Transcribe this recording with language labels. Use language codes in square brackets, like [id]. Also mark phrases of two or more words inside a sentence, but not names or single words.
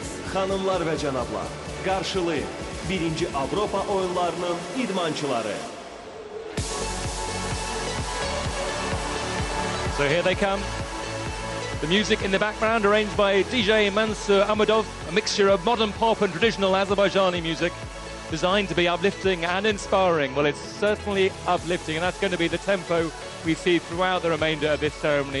[az] Xanımlar və cənablar, qarşılayın 1-ci Avropa oyunlarının idmançıları. [en] So here they come. The music in the background arranged by DJ Mansur Ahmedov, a mixture of modern pop and traditional Azerbaijani music, designed to be uplifting and inspiring. Well, it's certainly uplifting, and that's going to be the tempo we see throughout the remainder of this ceremony.